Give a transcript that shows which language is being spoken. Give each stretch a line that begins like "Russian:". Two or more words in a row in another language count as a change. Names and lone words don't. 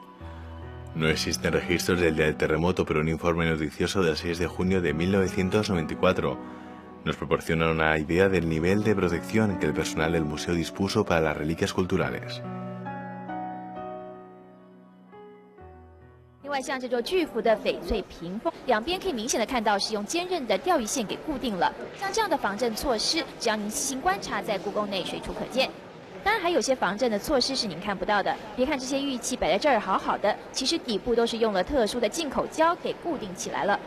Spanish: No existen registros del día del terremoto, pero un informe noticioso del 6 de junio de 1994 nos proporciona una idea del nivel de protección que el personal del museo dispuso para las reliquias culturales.
Chinese: 另外，像这座巨幅的翡翠屏风，两边可以明显的看到是用坚韧的钓鱼线给固定了。像这样的防震措施，只要您细心观察，在故宫内随处可见。当然，还有些防震的措施是您看不到的。别看这些玉器摆在这儿好好的，其实底部都是用了特殊的进口胶给固定起来了。